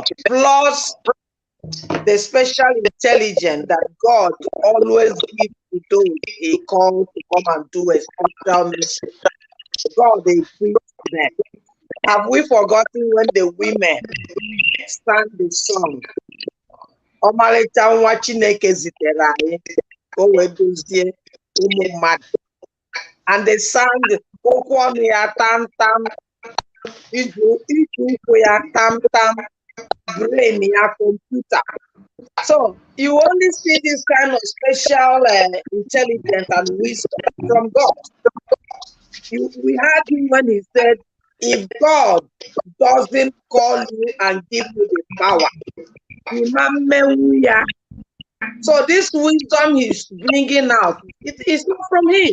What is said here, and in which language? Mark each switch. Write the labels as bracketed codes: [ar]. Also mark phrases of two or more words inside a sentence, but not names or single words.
[en] Plus the special intelligence that God always gives to those he calls to come and do a special mission. God equips them. Have we forgotten when the women sang the song? [ig] Ọmalịcha nwa Chineke zitere anyị ka o wee dozie ụmụ mmadụ. [en] And they sang [ig] okwu ọnụ ya tam tam, iju ụkwụ ya tam tam, brain ya computer. [en] So you only see this kind of special intelligence and wisdom from God. We heard him when he said, if God doesn't call you and give you the power, so this wisdom he's bringing out, it is not from him.